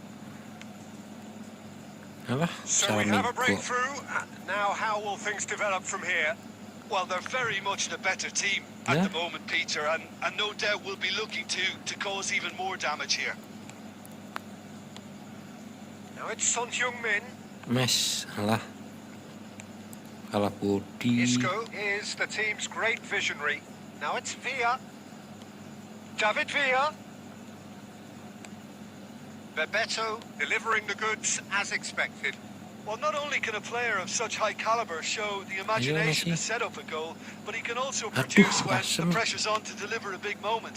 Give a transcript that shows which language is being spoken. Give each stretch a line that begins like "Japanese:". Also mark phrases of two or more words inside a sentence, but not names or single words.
English: So we have a breakthrough. Now how will things develop from here? Well, they're very much the better team at the moment, Peter, and no doubt will be looking to cause even more damage here. Now it's Son Heung-min.
Indonesian: Mes, alah. Kalah body.
English: Isco is the team's great visionary. Now it's Villa. David Villa. Bebeto delivering the goods as expected. Well, not only can a player of such high caliber show the imagination to set up a goal, but he can also produce when the pressure's on to deliver a big moment.